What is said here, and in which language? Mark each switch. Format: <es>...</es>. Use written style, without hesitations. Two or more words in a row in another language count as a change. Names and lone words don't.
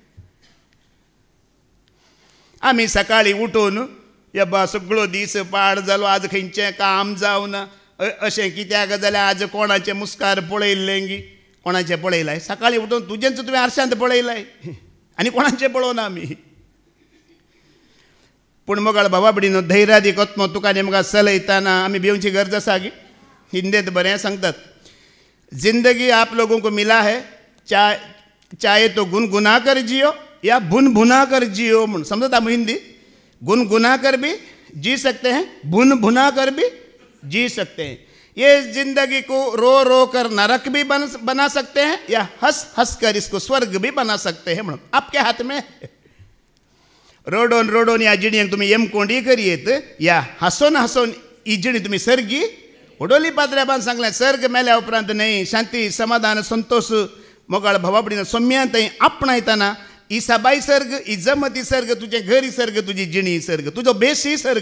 <kok>आमी सकाळीं उठून बा सगळो दीस पाड जालो, आज खंयचें काम जावना अशें कित्याक जाल्यार आज कोणाचें मुस्कार पळयल्लें गी, कोणाचें पळयलाय. सकाळीं उठून तुजेंच तुवें आरशांत पळयलाय आनी कोणाचें पळोवना आमी. पूण मोगाळ भावा भयणीनो, धैर्यादी कोत्मो तुका नेमका चलयतना आमी भिवची गरज आसा गी. हिंदींत बरें सांगतात,</kok> <hi>जिंदगी आप लोगों को मिला है, चाहे तो गुनगुना कर जियो या भुन कर जियो.</hi> <kok>म्हणून समजता आमी हिंदी.</kok> <hi>गुनगुना कर भी जी सकते हैं, भुना कर भी जी सकते हैं. ये जिंदगी को रो रो कर नरक भी बना सकते हैं या हंस कर इसको स्वर्ग भी बना सकते हैं. म्हणून आपके हाथ में.</hi> <kok>रोडोन या जिणयेक तुमी येमकोंडी करियेत या हसोन ही जिणी तुमी सर्गी उडोली पाद्र्याबान सांगलें सर्ग मेल्या उपरांत न्हय, शांती समाधान संतोष मोगाळ भावा भयणीनो सोम्यांत आपणायतना ही सबाई सर्ग, ही जमती सर्ग, तुजें घर सर्ग, तुजी जिणी सर्ग, तुजो बेस ही सर्ग.</kok>